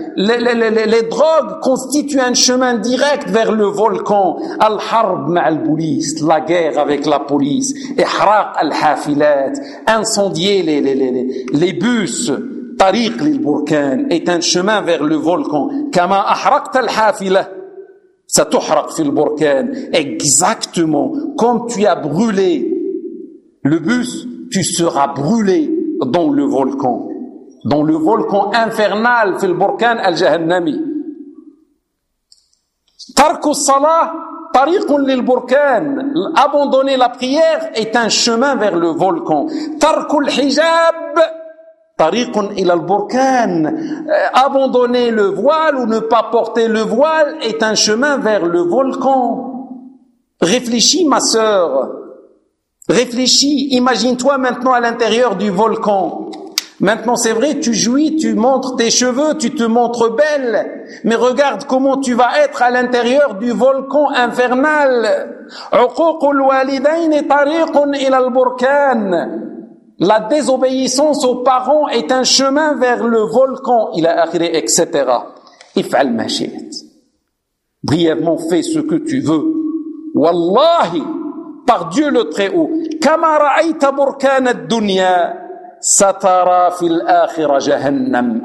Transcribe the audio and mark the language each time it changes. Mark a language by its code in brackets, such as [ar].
[fr] Les drogues constituent un chemin direct vers le volcan. [ar] Al-harb ma'a al-police. [fr] La guerre avec la police. [ar] Ihraq al-hafilat. [fr] Incendier les bus. [ar] طريق للبركان [fr] est un chemin vers le volcan. [ar] كما أحرقت الحافلة ستحرق في البركان. [fr] Exactement comme tu as brûlé le bus, tu seras brûlé dans le volcan, dans le volcan infernal, [ar] في البركان الجهنمي. ترك الصلاة طريق للبركان. [fr] Abandonner la prière est un chemin vers le volcan. [ar] ترك الحجاب طريق إلى البركان. [fr] Abandonner le voile ou ne pas porter le voile est un chemin vers le volcan. Réfléchis, ma sœur. Réfléchis. Imagine-toi maintenant à l'intérieur du volcan. Maintenant, c'est vrai, tu jouis, tu montres tes cheveux, tu te montres belle. Mais regarde comment tu vas être à l'intérieur du volcan infernal. [ar] عقوق الوالدين طريق إلى البركان. [fr] La désobéissance aux parents est un chemin vers le volcan, il a arrêté, etc. [ar] Ifal mashiat. [fr] Brièvement, fais ce que tu veux. Wallahi, par Dieu le Très-Haut. [ar] Kama ra'aita burkan ad-dunya satara fil akhirah jahannam.